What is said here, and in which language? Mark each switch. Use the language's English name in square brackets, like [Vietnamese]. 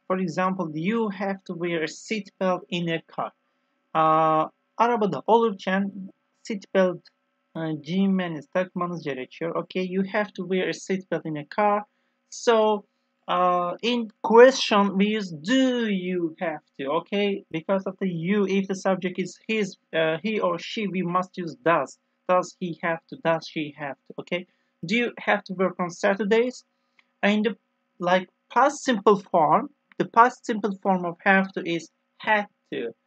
[English] For example, you have to wear a seat belt in a car. [Turkish] Arabada olurken seat belt giymeniz, takmanız gerekiyor. [English] Okay, you have to wear a seat belt in a car. So in question we use do you have to. Okay, because of the you, if the subject is his, he or she, we must use does. Does he have to? Does she have to? Okay, do you have to work on Saturdays? In the like past simple form, the past simple form of have to is had to.